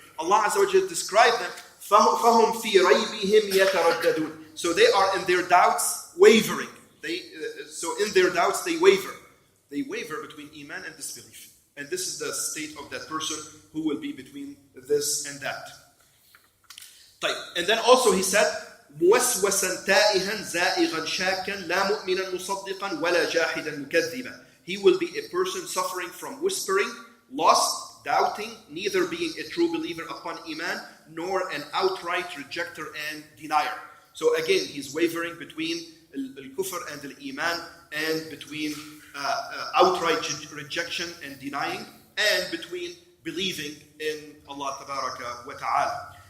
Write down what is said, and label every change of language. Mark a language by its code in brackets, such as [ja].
[en] Allah Azza wa Jal described them, [ar] فَهُمْ فِي رَيْبِهِمْ يَتَرَدَّدُونَ. [en] So they are in their doubts wavering. So in their doubts they waver. They waver between iman and disbelief. And this is the state of that person who will be between this and that. And then also he said, [ar] موسوسا تائها زائغا شاكا لا مؤمنا مصدقا ولا جاحدا مكذبا. [en] He will be a person suffering from whispering, lost, doubting, neither being a true believer upon iman, nor an outright rejecter and denier. So again, he's wavering between al-kufr and al-iman, and between outright rejection and denying, and between believing in Allah Tabaraka wa Ta'ala.